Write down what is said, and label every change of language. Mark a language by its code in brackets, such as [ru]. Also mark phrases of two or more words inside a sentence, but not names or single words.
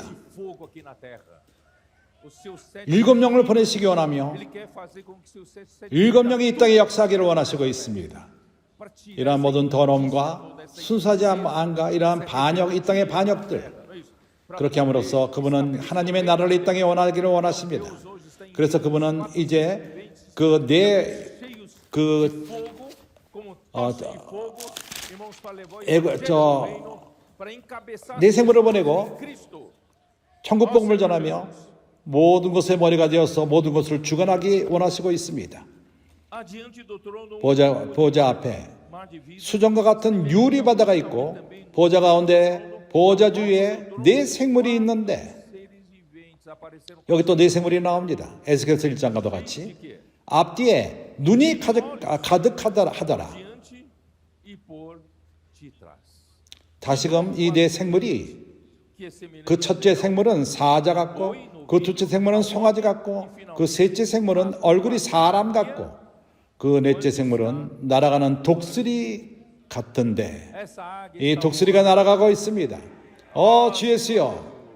[pt] fogo aqui na terra. Os seus 7 [ko] 7 영을 보내시기 원하며 [pt] Ele quer fazer com que seus 7 [ko] 7 명이 이 땅에 역사하기를 원하시고 있습니다. [pt] para tirar [ko] 이러한 모든 더러움과 순수하지 않음과 이러한 반역, 이 땅의 반역들 그렇게 함으로써 그분은 하나님의 나라를 이 땅에 원하기를 원하십니다. 그래서 그분은 이제 [pt] cheios de fogo, como tochas de fogo, irmãos, para levar o evangelho do reino, para encabeçar [ko] 내 생물을 보내고 Cristo 천국 복음을 전하며 모든 것의 머리가 되어서 모든 것을 주관하기 원하시고 있습니다. [pt] adiante do trono, [ko] 보좌 앞에 [pt] mar de vidro, [ko] 수정과 같은 유리 바다가 있고 보좌 가운데 보좌 주위에 네 생물이 있는데 [pt] seres viventes apareceram [ko] 여기 또 네 생물이 나옵니다. 에스겔서 1장과도 같이 앞뒤에 눈이 가득하더라. [pt] diante e por detrás. [ko] 다시금 이 네 생물이 [pt] Que é semelhante [ko] 그 첫째 생물은 사자 같고 그 둘째 생물은 송아지 같고 그 셋째 생물은 얼굴이 사람 같고 그 넷째 생물은 날아가는 독수리 같은데 [pt] essa águia [ko] 이 [pt] está [ko] 독수리가 날아가고 있습니다. 주 예수여.